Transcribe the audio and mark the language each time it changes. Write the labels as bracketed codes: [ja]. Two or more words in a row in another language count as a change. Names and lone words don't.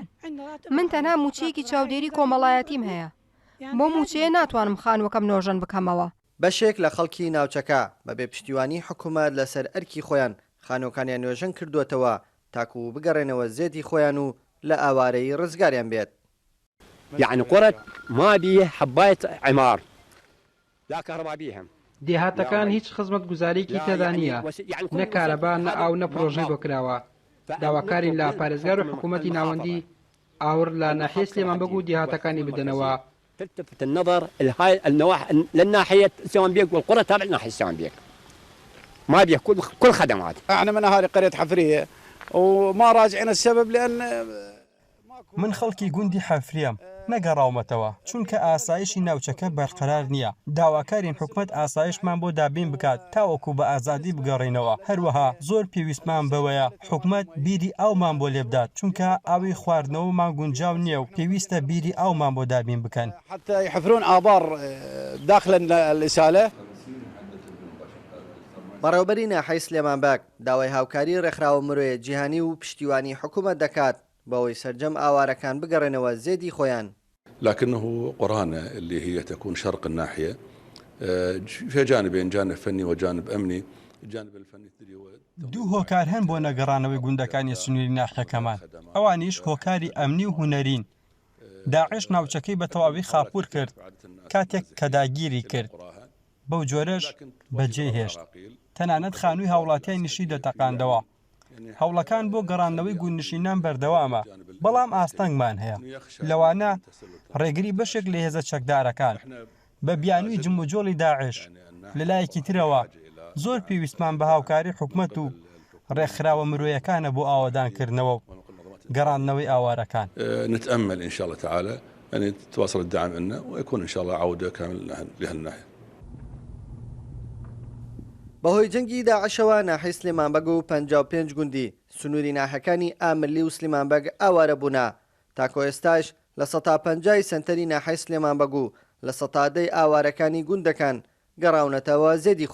[ckb] من تەنها موچەیەکی چاودێری کۆمەڵایەتیم هەیە، بۆ موچەیە ناتوانم خانووەکەم نۆژەن بکەمەوە. بەشێک لە خەڵکی ناوچەکە بەبێ پشتیوانی حکوومەت لەسەر ئەرکی خۆیان خانووەکانیان نوێژەن کردووەتەوە تاکو بگەڕێنەوە زێدی خۆیان و لە ئاوارەی ڕزگاریان بێت. [ar] يعني قرى ما بيه حباية عمار لا كهرباء بيهم. [ckb] دێهاتەکان هیچ خزمەت گوزاریکی تێدا نییە، نە کارەبا نە ئاو نە پرۆژەی بۆ کراوە. داواکارین لە پارێزگار و حکوومەتی ناوەندی ئاور لە ناحیە سلێمانبەگ و دێهاتەکانی بدەنەوە. [ar] تلتفت النظر لهاي النواحي للناحية سليمانبيك والقرى تابع لناحية سليمانبيك. ما بيه كل خدمات. احنا من اهالي قرية حفرية وما راجعين السبب لأن [ckb] من خەڵکی گوندی حەفریم نەگەڕاومەتەوە چونکە ئاسایشی ناوچەکە بەرقەرار نییە. داواکارین حکومەت ئاسایشمان بۆ دابین بکات تاوەکو بە ئازادی بگەڕێنەوە. هەروەها زۆر پێویستمان بەوەیە حکومەت بیری ئاومان بۆ لێبدات چونکە ئاوی خواردنەوەمان گونجاو نییە و پێویستە بیری ئاومان بۆ دابین بکەن. [ar] حتى يحفرون آبار داخل الإسالة. [ckb] بەڕێوەبەری ناحەی سلێمانباک داوای هاوکاری ڕێکخراوە مرۆیە جیهانی و پشتیوانی حکوومەت دەکات بەوەی سەرجەم ئاوارەکان بگەڕێنەوە زێدی خۆیان. [ar] لكنه قرانا اللي هي تكون شرق الناحية في جانبين، جانب فني وجانب أمني. الجانب الفني [ckb] دوو هۆکار هەن بۆ نەگەڕانەوەی گوندەکانی سنووری ناحیەکەمان، ئەوانیش هۆکاری ئەمنی و هونەرین. داعش ناوچەکەی بە تەواوی خاپوور کرد کاتێک کە داگیری کرد، بەو جۆرەش بەجێ هێشت. تەنانەت خانووی هاوڵاتیای نشی دەتەقاندەوە. هەوڵەکان بۆ گەڕاندنەوەی گوندنشینان بەردەوامە، بەڵام ئاستەنگمان هەیە. لەوانە ڕێگری بەشێک لە هێزە چەکدارەکان بە بیانووی جموجۆڵی داعش. لەلایەکی ترەوە زۆر پێویستمان بە هاوکاری حکومەت و ڕێکخراوە مرۆیەکانە بۆ ئاوادانکردنەوە و گەڕاندنەوەی ئاوارەکان. [ar] نتأمل إن شاء الله تعالى أن يتواصل الدعم لنا ويكون إن شاء الله عودة كاملة لهالناحية. [ckb] بەهۆی جەنگی داعشەوە ناحەی سلێمانبەگ و 55 گوندی سنووری ناحەکانی ئاملی و سلێمانبەگ ئاوارە بوونا. تاکۆ ئێستاش لە 150 سنتەری ناحەی سلێمانبەگ و لە 110 ئاوارەکانی گوندەکان گەڕاونەتەوە زێدی خۆیان.